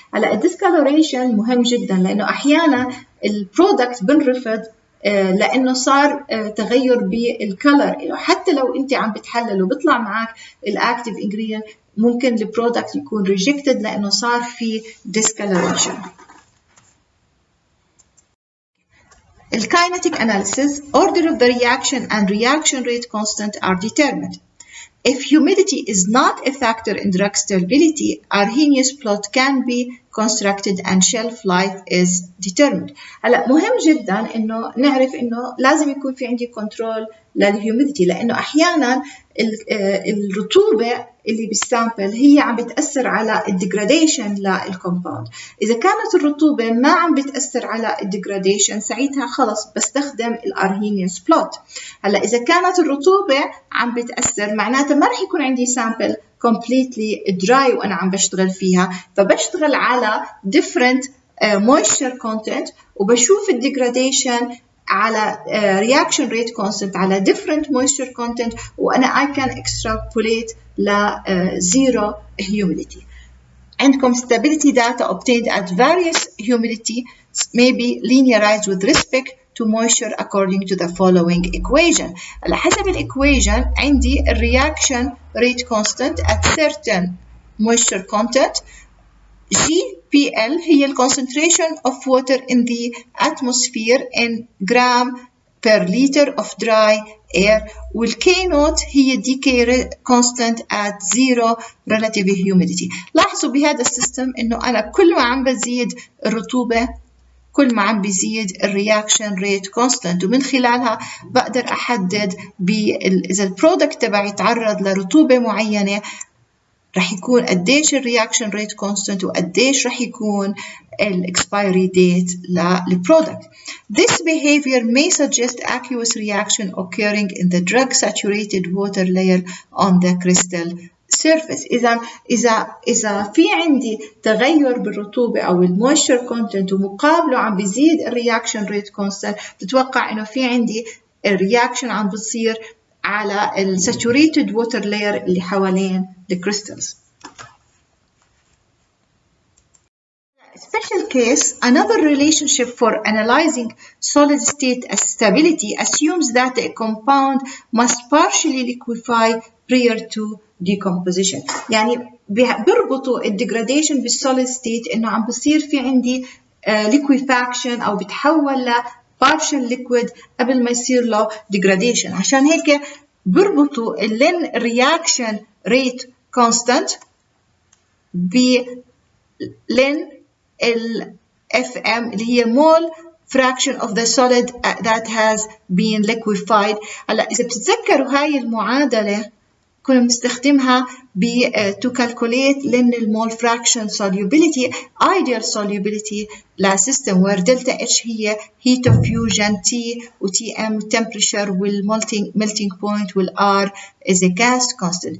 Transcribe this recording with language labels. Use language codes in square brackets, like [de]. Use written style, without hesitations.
[ar] هلا الديسكالوريشن مهم جدا لأنه أحيانا البرودكت بنرفض لأنه صار تغير بالكلر، حتى لو أنت عم بتحلل وبيطلع معك الأكتيف ingredient ممكن البرودكت يكون rejected لأنه صار في discoloration. [en] Kinetic analysis, order of the reaction and reaction rate constant are determined. If humidity is not a factor in drug stability, Arrhenius plot can be constructed and shelf life is determined. [ar] هلا مهم جدا انه نعرف انه لازم يكون في عندي كنترول للهيوميديتي، لانه احيانا الرطوبه اللي بالسامبل هي عم بتاثر على الديجراديشن للكومباوند. اذا كانت الرطوبه ما عم بتاثر على الديجراديشن ساعتها خلص بستخدم الارهينيوس بلوت. هلا اذا كانت الرطوبه عم بتاثر معناتها ما رح يكون عندي سامبل completely dry وانا عم بشتغل فيها، فبشتغل على different moisture content وبشوف الديجراديشن على reaction rate constant على different moisture content، وأنا I can extrapolate ل zero humidity. [en] عندكم stability data obtained at various humidity may be linearized with respect to moisture according to the following equation. على حسب الإيكويشن عندي reaction rate constant at certain moisture content. GPL هي ال concentration of water in the atmosphere in gram per liter of dry air، وال K naught هي decay constant at zero relative humidity. [ar] لاحظوا بهذا السيستم إنه أنا كل ما عم بزيد الرطوبة كل ما عم بيزيد الرياكشن ريت كونستانت، ومن خلالها بقدر أحدد إذا البرودكت تبعي يتعرض لرطوبة معينة رح يكون قديش الرياكشن ريت كونستانت وقديش رح يكون الاكسبيري ديت للبرودكت. [en] This behavior may suggest aqueous reaction occurring in the drug saturated water layer on the crystal surface. [ar] إذا في عندي تغير بالرطوبة أو المويستشر كونتنت ومقابله عم بيزيد الرياكشن ريت كونستانت، بتوقع إنه في عندي الرياكشن عم بتصير على الساتوريتد ووتر لاير اللي حوالين الكريستالز. [en] case, another relationship for analyzing solid state stability assumes that a compound must partially liquefy prior to decomposition. [ar] يعني بيربطوا الديجراديشن بالsolid state إنه عم بصير في عندي liquefaction أو بتحول ل partial liquid قبل ما يصير له degradation. [en] عشان هيك بربطوا اللين reaction rate constant بلين ال FM اللي هي mole fraction of the solid that has been liquefied. هلا إذا بتتذكروا هاي المعادلة كنا بنستخدمها to calculate لين المول fraction solubility, ideal solubility لسيستم where delta H هي heat of fusion, T و Tm temperature melting point وال R is a gas constant.